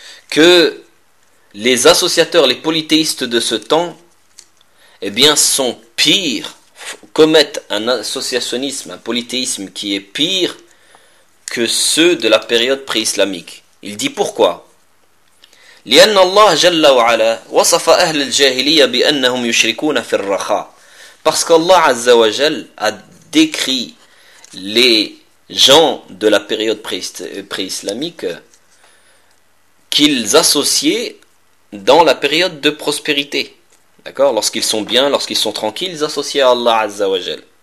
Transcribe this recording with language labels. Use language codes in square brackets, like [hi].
[fr] Que les associateurs, les polythéistes de ce temps, eh bien, sont pires, commettent un associationnisme, un polythéisme qui est pire que ceux de la période pré-islamique. Il dit pourquoi ? [ar] لأن الله جل وعلا وصف أهل الجاهلية بأنهم يشركون في الرخاء. [fr] Parce qu'Allah Azza wa Jal a décrit les gens de la période pré-islamique qu'ils associaient dans la période de prospérité. D'accord ? Lorsqu'ils sont bien, lorsqu'ils sont tranquilles, ils associaient à Allah Azza wa Jal.